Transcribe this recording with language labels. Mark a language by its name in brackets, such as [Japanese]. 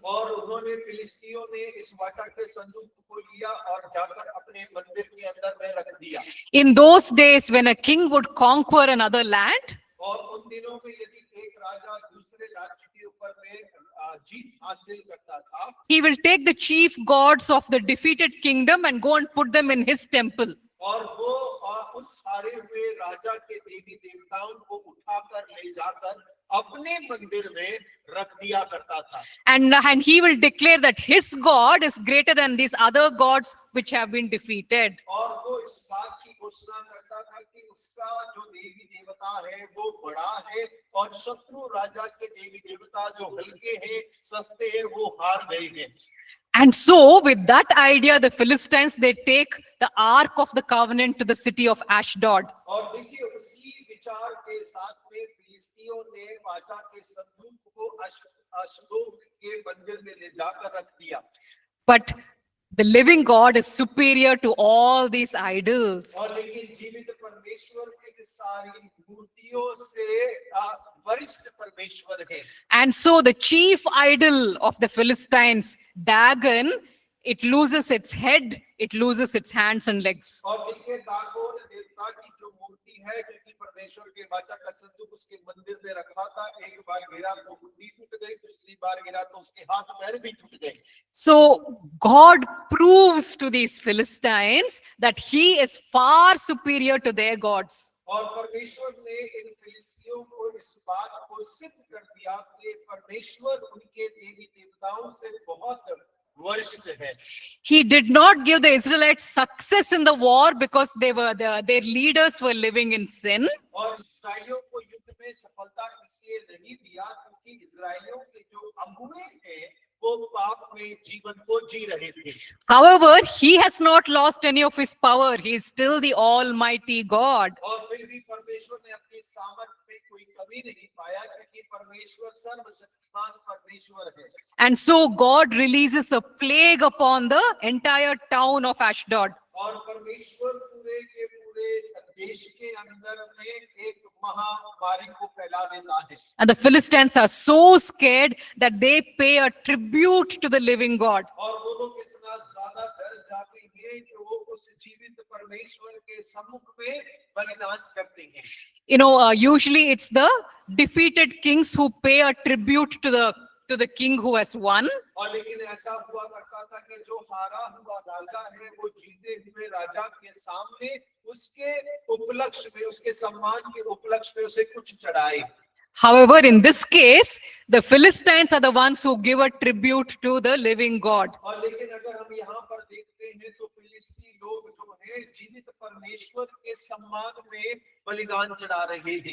[Hindi] और उन्होंने फिलिस्तीयों ने इस वाचा के संदूक को लिया और जाकर अपने मंदिर के अंदर में रख दिया। [English] In those days, when a king would conquer another land, [Hindi] और उन दिनों में यदि एक राजा दूसरे राज्य के ऊपर में जीत हासिल करता था, [English] he will take the chief gods of the defeated kingdom and go and put them in his temple. [Hindi] और वो उस हारे हुए राजा के देवी देवताओं को उठाकर ले जाकर अपने मंदिर में रख दिया करता था। [English] And he will declare that his God is greater than these other gods which have been defeated. [Hindi] और वो इस बात की घोषणा करता था कि उसका जो देवी देवता है वो बड़ा है और शत्रु राजा के देवी देवता जो हल्के हैं सस्ते हैं वो हार गए हैं। [English] And so with that idea, the Philistines, they take the ark of the covenant to the city of Ashdod. [Hindi] और देखिए उसी विचार के साथ में फिलिस्तीयों ने वाचा के संदूक को अश्दोद के मंदिर में ले जाकर रख दिया। [English] But the living God is superior to all these idols. [Hindi] और लेकिन जीवित परमेश्वर इन सारी मूर्तियों से वरिष्ठ परमेश्वर है। [English] And so the chief idol of the Philistines, Dagon, it loses its head, it loses its hands and legs. [Hindi] और देखिए दागोन देवता की जो मूर्ति है क्योंकि परमेश्वर के वाचा का संदूक उसके मंदिर में रखा था, एक बार गिरा तो मुंडी टूट गई, दूसरी बार गिरा तो उसके हाथ पैर भी टूट गए। [English] So God proves to these Philistines that he is far superior to their gods. [Hindi] और परमेश्वर ने इन फिलिस्तीयों को इस बात को सिद्ध कर दिया कि परमेश्वर उनके देवी देवताओं से बहुत वरिष्ठ है। [English] He did not give the Israelites success in the war because their leaders were living in sin. [Hindi] और इस्राएलियों को युद्ध में सफलता इसलिए नहीं दिया क्योंकि इस्राएलियों के जो अगुवे थे वो पाप में जीवन को जी रहे थे। [English] However, he has not lost any of his power. He is still the Almighty God. [Hindi] और फिर भी परमेश्वर ने अपनी सामर्थ में कोई कमी नहीं पाया क्योंकि परमेश्वर सर्वशक्तिमान परमेश्वर है। [English] And so God releases a plague upon the entire town of Ashdod. [Hindi] और परमेश्वर पूरे के पूरे देश के अंदर में एक महामारी को फैला देता है। [English] And the Philistines are so scared that they pay a tribute to the living God. [Hindi] और वो लोग इतना ज्यादा डर जाते हैं कि वो उस जीवित परमेश्वर के सम्मुख में बलिदान करते हैं। [English] You know, usually it's the defeated kings who pay a tribute to the king who has won. [Hindi] और लेकिन ऐसा हुआ करता था कि जो हारा हुआ राजा है वो जीते हुए राजा के सामने उसके उपलक्ष्य में, उसके सम्मान के उपलक्ष्य में उसे कुछ चढ़ाए। [English] However, in this case, the Philistines are the ones who give a tribute to the living God. [Hindi] और लेकिन अगर हम यहाँ पर देखते हैं तो फिलिस्ती लोग जो है जीवित परमेश्वर के सम्मान में बलिदान चढ़ा रहे हैं।